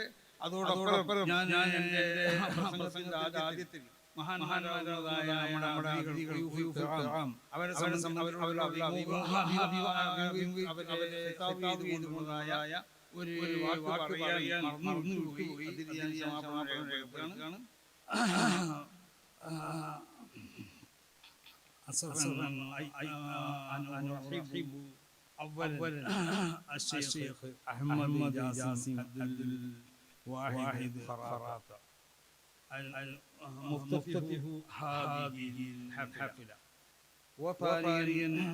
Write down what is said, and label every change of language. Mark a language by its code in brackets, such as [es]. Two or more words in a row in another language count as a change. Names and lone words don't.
[ml] അതോടൊപ്പം ഞാൻ എന്റെ പ്രസംഗത്തിന്റെ ആദ്യത്തിൽ മഹാന്മാരായ നമ്മുടെ അവരെ ഒരു വാക്ക് പറയാൻ മറന്നുപോയി. [ar] أولا الشيخ أحمد جاسم واحد خراطة مفتتح هذه الحفلة، وثانيا